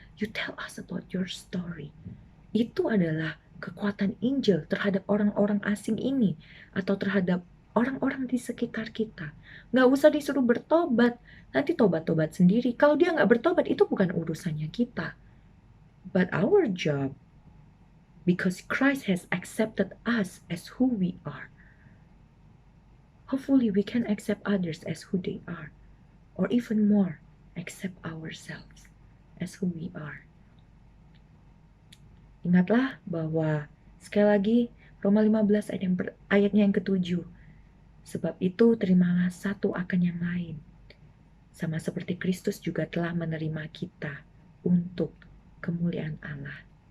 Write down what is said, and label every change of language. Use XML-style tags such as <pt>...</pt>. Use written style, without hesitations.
<en>You tell us about your story.</en> <id>Itu adalah kekuatan Injil terhadap orang-orang asing ini atau terhadap orang-orang di sekitar kita. Nggak usah disuruh bertobat, nanti tobat-tobat sendiri. Kalau dia nggak bertobat, itu bukan urusannya kita.</id> <en>But our job, because Christ has accepted us as who we are, hopefully we can accept others as who they are, or even more, accept ourselves as who we are.</en> <id>Ingatlah bahwa sekali lagi Roma 15 ayatnya yang ke-7. Sebab itu terimalah satu akan yang lain. Sama seperti Kristus juga telah menerima kita untuk kemuliaan Allah.</id>